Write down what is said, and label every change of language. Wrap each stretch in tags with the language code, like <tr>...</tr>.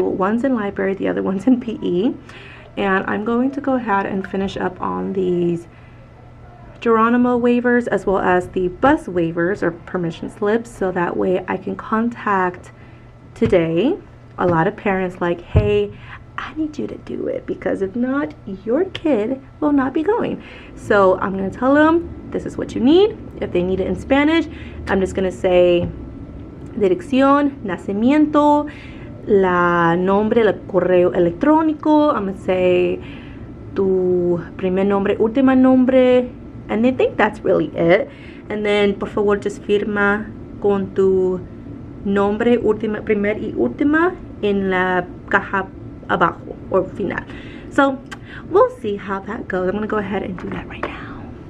<en>One's in library, the other one's in PE. And I'm going to go ahead and finish up on these Geronimo waivers as well as the bus waivers or permission slips, so that way I can contact today a lot of parents like, hey, I need you to do it, because if not, your kid will not be going. So I'm going to tell them this is what you need. If they need it in Spanish, I'm just going to say</en> <es>dirección, nacimiento, la nombre, el correo electrónico.</es> <en>I'm gonna say</en> <es>tu primer nombre, última nombre,</es> <en>and I think that's really it. And then</en> <es>por favor just firma con tu nombre, última, primer y última en la caja abajo or final.</es> <en>So we'll see how that goes. I'm gonna go ahead and do that right now.</en>